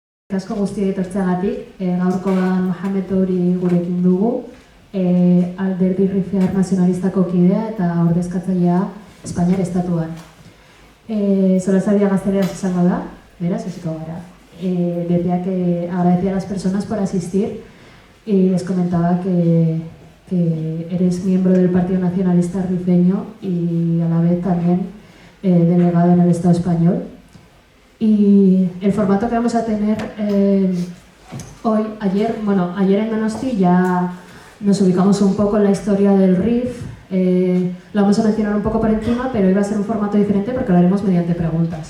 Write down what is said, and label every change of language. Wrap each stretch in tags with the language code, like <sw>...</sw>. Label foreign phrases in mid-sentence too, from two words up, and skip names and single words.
<eu>Asko guztiak etortzeagatik, gaurkoan Mohamed Ouri gurekin dugu, Alderdi Rifear Nazionalistako kidea eta ordezkatzailea Espainiar Estatuan. Solasaldia gazteleraz izango da, beraz, hasiko gara.</eu> <es>Decía que agradecía a las personas por asistir y les comentaba que eres miembro del Partido Nacionalista Rifeño y a la vez también delegado en el Estado español. Y el formato que vamos a tener ayer en Donosti ya nos ubicamos un poco en la historia del RIF, lo vamos a mencionar un poco por encima, pero hoy va a ser un formato diferente porque lo haremos mediante preguntas.</es>